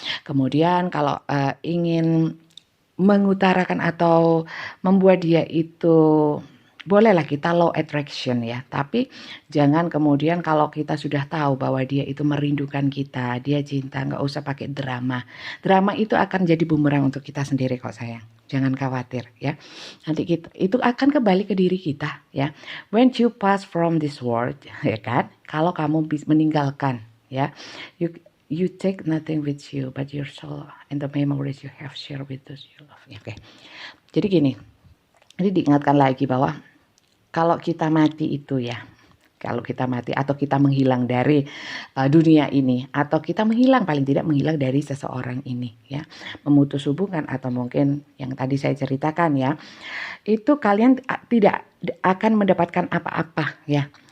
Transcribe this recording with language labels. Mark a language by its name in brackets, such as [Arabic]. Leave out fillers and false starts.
[Indonesian] Kemudian kalau ingin mengutarakan atau membuat dia itu, bolehlah kita law attraction ya, tapi jangan kemudian kalau kita sudah tahu bahwa dia itu merindukan kita, dia cinta, nggak usah pakai drama. Drama itu akan jadi bumerang untuk kita sendiri kok sayang. Jangan khawatir ya. Nanti kita itu akan kembali ke diri kita ya. [English] When you pass from this world [Indonesian] ya kan, kalau kamu meninggalkan ya, [English] you take nothing with you but your soul and the memories you have shared with those you love. [Indonesian] Oke. Jadi gini, ini diingatkan lagi bahwa kalau kita mati itu ya, kalau kita mati atau kita menghilang dari dunia ini, atau kita menghilang, paling tidak menghilang dari seseorang ini ya, memutus hubungan atau mungkin yang tadi saya ceritakan ya, itu kalian tidak akan mendapatkan apa-apa ya.